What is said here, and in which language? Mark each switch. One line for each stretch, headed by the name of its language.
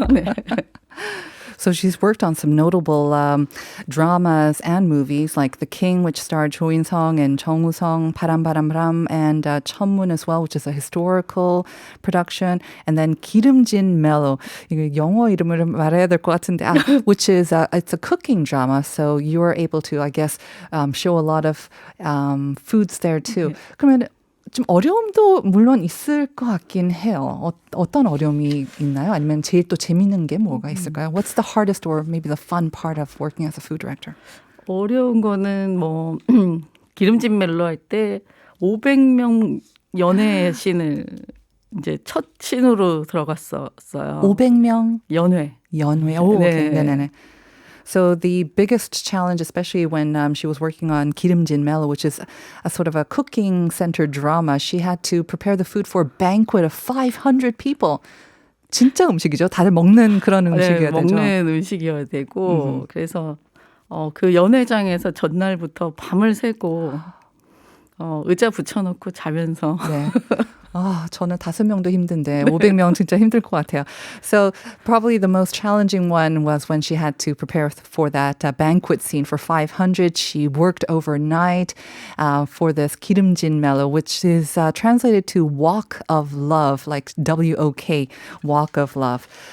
Korean: 네.
English: So she's worked on some notable dramas and movies like The King, which starred Cho In-sung and Jung Woo-sung, 바람, and 천문 as well, which is a historical production. And then 기름진 멜로, 이거 영어 이름을 말해야 될 것 같은데, which is it's a cooking drama. So you're able to, I guess, show a lot of foods there too.
Korean: 그러면 좀 어려움도 물론 있을 것 같긴 해요. 어떤 어려움이 있나요? 아니면 제일 또 재밌는 게 뭐가 있을까요?
English: What's the hardest or maybe the fun part of working as a food director?
Korean: 어려운 거는 뭐 기름진 멜로 할 때 500명 연애 씬을 이제 첫 신으로 들어갔었어요. 500명 연회. 연회. 오, 네. okay. 네네네.
English: So the biggest challenge, especially when she was working on 기름진 멜로, which is a sort of a cooking-centered drama, she had to prepare the food for a banquet of 500 people.
Korean: 진짜 음식이죠. 다들 먹는 그런 음식이어야 되죠. 먹는 음식이어야 되고 그래서 그 연회장에서 전날부터 밤을 새고 의자 붙여놓고 자면서 네. 아, 저는 5명도 힘든데 500명 진짜 힘들 것 같아요.
English: So probably the most challenging one was when she had to prepare for that banquet scene for 500. She worked overnight for this 기름진 멜로, which is translated to walk of love, like W-O-K, walk of love.